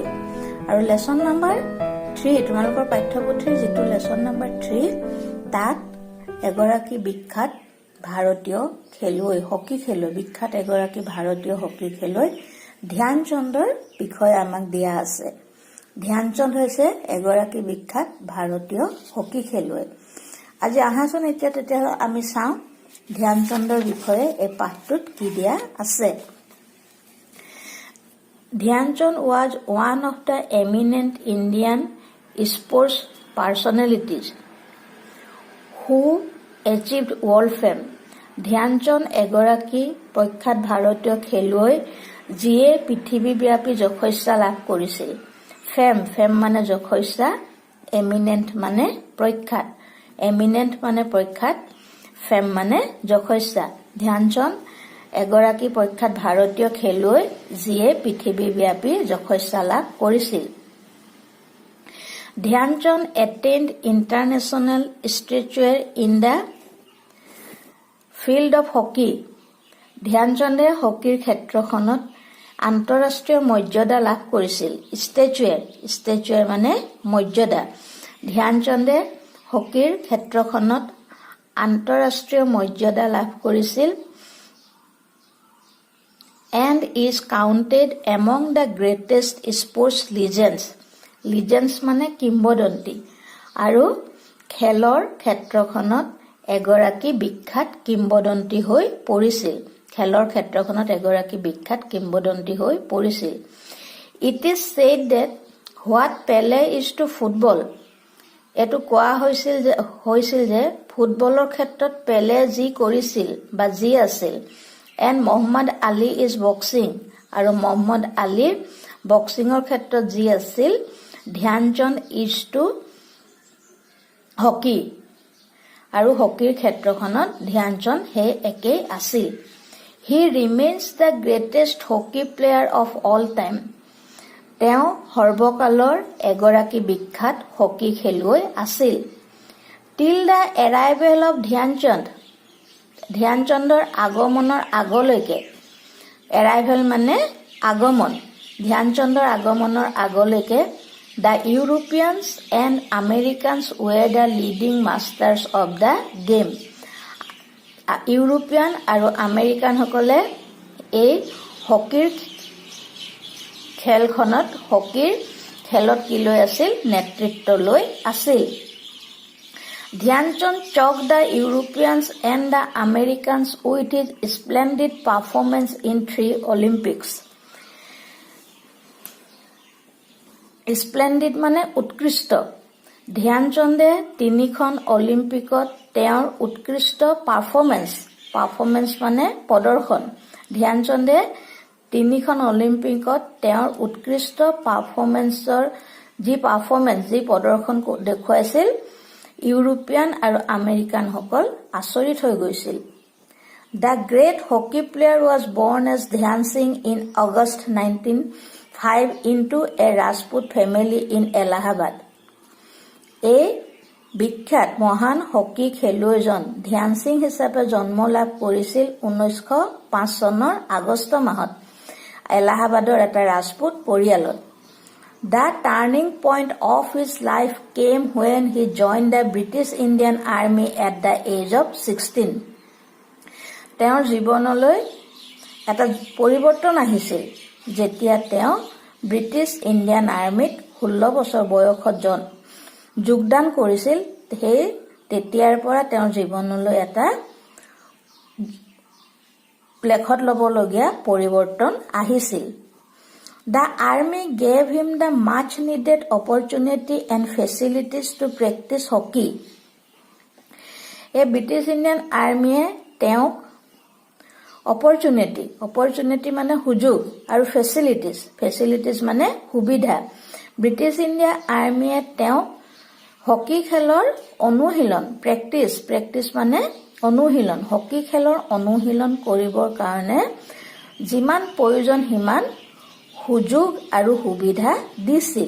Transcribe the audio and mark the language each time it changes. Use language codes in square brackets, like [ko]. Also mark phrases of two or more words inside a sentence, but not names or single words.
[as] আৰু [en] lesson number [as] 3, তোমালোকৰ পাঠ্যপুথিৰ যিটো [en] lesson number [as] 3, তাত এগৰাকী বিখ্যাত ভাৰতীয় খেলুৱৈ, হকী খেলুৱৈ, বিখ্যাত এগৰাকী ভাৰতীয় হকী খেলুৱৈ ধ্যান চন্দৰ বিষয়ে আমাক দিয়া আছে। ধ্যান চন্দ হৈছে এগৰাকী বিখ্যাত ভাৰতীয় হকী খেলুৱৈ। আজি আহাচোন এতিয়া তেতিয়াহ'লে আমি চাওঁ ধ্যান চন্দৰ বিষয়ে এই পাঠটোত কি দিয়া আছে। [en] ধ্যান চন্দ was one of the eminent Indian sports personalities who achieved world fame. [as] ধ্যান চন্দ এগৰাকী প্ৰখ্যাত ভাৰতীয় খেলুৱৈ যিয়ে পৃথিৱীব্যাপী যশস্যা লাভ কৰিছিল। ফেম মানে যশস্যা, এমিনেণ্ট মানে প্ৰখ্যাত, এমিনেণ্ট মানে প্ৰখ্যাত, ফেম মানে যশস্যা। ধ্যান চন্দ এগৰাকী প্ৰখ্যাত ভাৰতীয় খেলুৱৈ যিয়ে পৃথিৱীব্যাপী যশস্যা লাভ কৰিছিল। [en] ধ্যান চন্দ attained international stature in the field of hockey. [as] ধ্যান চন্দে হকীৰ ক্ষেত্ৰখনত আন্তঃৰাষ্ট্ৰীয় মৰ্যাদা লাভ কৰিছিল। ষ্টেচুৱেৰ মানে মৰ্যাদা। ধ্যান চন্দে হকীৰ ক্ষেত্ৰখনত আন্তঃৰাষ্ট্ৰীয় মৰ্যাদা লাভ কৰিছিল [en] and is counted among the greatest sports legends. [as] Legends মানে কিংবদন্তি। আৰু খেলৰ ক্ষেত্ৰখনত এগৰাকী বিখ্যাত কিংবদন্তি হৈ পৰিছিল। খেলৰ ক্ষেত্ৰখনত এগৰাকী বিখ্যাত কিংবদন্তি হৈ পৰিছিল। [en] It is said that what Pele is to football, [as] এইটো কোৱা হৈছিল যে ফুটবলৰ ক্ষেত্ৰত পেলে যি কৰিছিল বা যি আছিল, [en] and Muhammad Ali is boxing, [as] আৰু মহম্মদ আলীৰ বক্সিঙৰ ক্ষেত্ৰত যি আছিল, ধ্যান চন্দ [en] is to [as] হকী, আৰু হকীৰ ক্ষেত্ৰখনত ধ্যান চন্দ সেই একেই আছিল। [en] He remains the greatest hockey player of all time. [as] তেওঁ সৰ্বকালৰ এগৰাকী বিখ্যাত হকী খেলুৱৈ আছিল। [en] Till the arrival of ধ্যান চন্দ, [as] ধ্যান চন্দৰ আগমনৰ আগলৈকে, এৰাইভেল মানে আগমন, ধ্যান চন্দৰ আগমনৰ আগলৈকে [en] the Europeans and Americans were the leading masters of the game. [as] ইউৰোপীয়ান আৰু আমেৰিকানসকলে এই হকীৰ খেলত কি লৈ আছিল? নেতৃত্ব লৈ আছিল। [en] ধ্যান চন্দ choked the Europeans and the Americans with his splendid performance in 3 Olympics. [as] স্প্লেণ্ডিড মানে উৎকৃষ্ট। ধ্যান চন্দে 3খন অলিম্পিকত তেওঁৰ উৎকৃষ্ট পাৰফৰ্মেন্স মানে প্ৰদৰ্শন। ধ্যান চন্দে 3খন অলিম্পিকত তেওঁৰ উৎকৃষ্ট যি প্ৰদৰ্শন দেখুৱাইছিল, ইউৰোপীয়ান আৰু আমেৰিকানসকল আচৰিত হৈ গৈছিল। [en] The great hockey player was born as Dhyan Singh in August 1905 into a Rajput family in Allahabad. [as] এই বিখ্যাত মহান হকী খেলুৱৈজন ধ্যান সিং হিচাপে জন্ম লাভ কৰিছিল 1905 চনৰ আগষ্ট মাহত এলাহাবাদৰ এটা ৰাজপুত পৰিয়ালত। [en] The turning point of his life came when he joined the British Indian Army at the age of 16. [as] তেওঁৰ জীৱনলৈ এটা পৰিৱৰ্তন আহিছিল যেতিয়া তেওঁ ব্ৰিটিছ ইণ্ডিয়ান আৰ্মিত 16 বছৰ বয়সত যোগদান কৰিছিল। তেতিয়াৰ পৰা তেওঁৰ জীৱনলৈ এটা লেখত ল'বলগীয়া পৰিৱৰ্তন আহিছিল। [en] The army gave him the much needed opportunity and facilities to practice hockey. [as] এই ব্ৰিটিছ ইণ্ডিয়ান আৰ্মিয়ে তেওঁক অপৰচুনিটি মানে সুযোগ আৰু ফেচিলিটিজ মানে সুবিধা। ব্ৰিটিছ ইণ্ডিয়া আৰ্মিয়ে তেওঁক হকী খেলৰ অনুশীলন প্ৰেক্টিছ মানে অনুশীলন হকী খেলৰ অনুশীলন কৰিবৰ কাৰণে যিমান প্ৰয়োজন সিমান সুযোগ আৰু সুবিধা দিছিল।